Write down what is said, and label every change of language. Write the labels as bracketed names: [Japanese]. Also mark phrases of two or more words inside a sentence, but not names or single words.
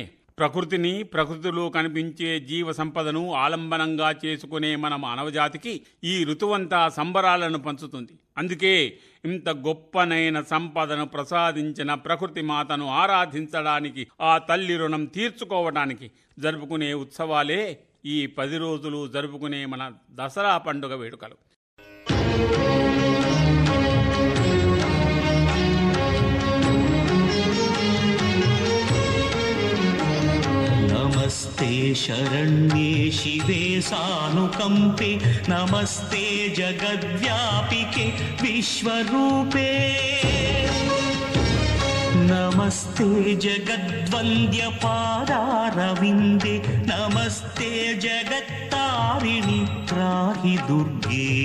[Telugu] ప్రకృతిని, ప్రకృతిలో కనిపించే జీవ సంపదను ఆలంబనంగా చేసుకునే మన మానవజాతికి ఈ ఋతువంతా సంబరాలను పంచుతుంది. అందుకే ఇంత గొప్పనైన సంపదను ప్రసాదించిన ప్రకృతి మాతను ఆరాధించడానికి, ఆ తల్లి రుణం తీర్చుకోవడానికి జరుపుకునే ఉత్సవాలే ఈ 10 రోజులు జరుపుకునే మన దసరా పండుగ వేడుకలు. [Sanskrit] नमस्ते शरण्ये शिवे सानुकम्पे, नमस्ते जगद्व्यापिके विश्वरूपे, नमस्ते जगद्वन्द्यपादारविन्दे, नमस्ते जगत्तारिणि त्राहि दुर्गे।